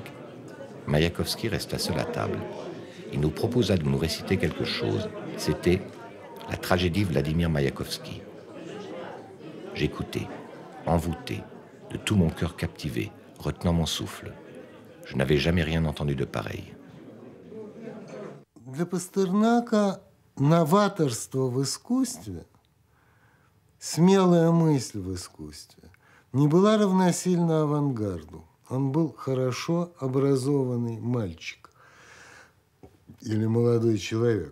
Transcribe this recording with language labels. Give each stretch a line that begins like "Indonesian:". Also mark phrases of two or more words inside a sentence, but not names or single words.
French: Maïakovski resta seul à table. Il nous proposa de nous réciter quelque chose. C'était la tragédie Vladimir Maïakovski. J'écoutais, envoûté, de tout mon cœur captivé, retenant mon souffle. Je n'avais jamais rien entendu de pareil.
Russian: Для Пастернака новаторство в искусстве, смелая мысль в искусстве не была равносильна авангарду. Он был хорошо образованный мальчик или молодой человек.